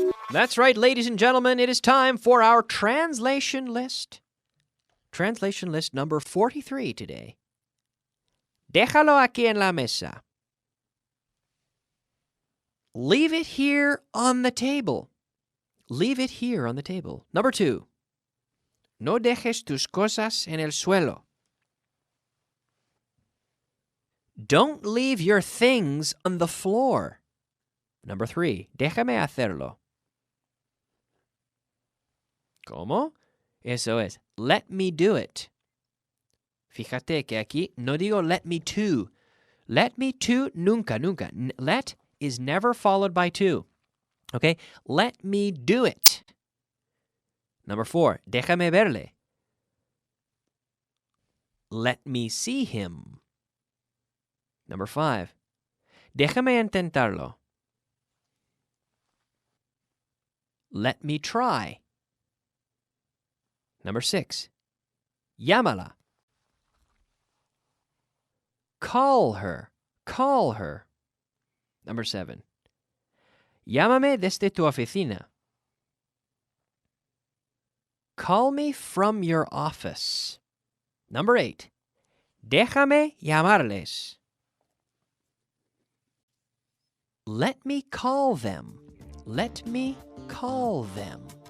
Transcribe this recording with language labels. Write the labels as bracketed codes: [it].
[en] That's right, ladies and gentlemen, it is time for our translation list. Translation list number 43 today. [es] Déjalo aquí en la mesa. [en] Leave it here on the table. Leave it here on the table. Number 2. [es] No dejes tus cosas en el suelo. [en] Don't leave your things on the floor. Number 3. [es] Déjame hacerlo. ¿Cómo? Eso es. [en] Let me do it. [es] Fíjate que aquí no digo [en] let me to. Let me to, [es] nunca, nunca. [en] Let is never followed by to. Okay? Let me do it. Number 4. [es] Déjame verle. [en] Let me see him. Number 5. [es] Déjame intentarlo. [en] Let me try. Number 6. [es] Llámala. [en] Call her. Call her. Number 7. [es] Llámame desde tu oficina. [en] Call me from your office. Number 8. [es] Déjame llamarles. [en] Let me call them. Let me call them.